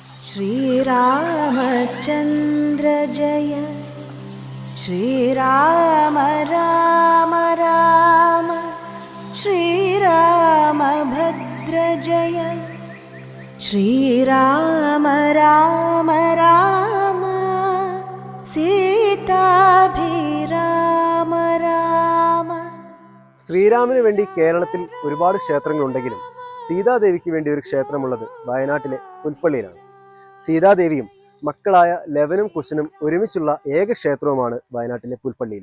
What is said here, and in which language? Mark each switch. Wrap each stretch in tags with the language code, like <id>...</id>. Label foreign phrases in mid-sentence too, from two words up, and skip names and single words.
<sa>श्रीरामचन्द्र जय श्रीराम राम राम श्रीरामभद्र जय श्रीराम राम राम सीताभिराम राम.</sa> <ml>ശ്രീരാമന് വേണ്ടി കേരളത്തിൽ ഒരുപാട് ക്ഷേത്രങ്ങളുണ്ടെങ്കിലും സീതാദേവിക്ക് വേണ്ടി ഒരു ക്ഷേത്രമുള്ളത് വയനാട്ടിലെ പുൽപ്പള്ളിയിലാണ്. സീതാദേവിയും മക്കളായ ലവനും കുശനും ഒരുമിച്ചുള്ള ഏക ക്ഷേത്രവുമാണ് വയനാട്ടിലെ പുൽപ്പള്ളിയിലെ.</ml>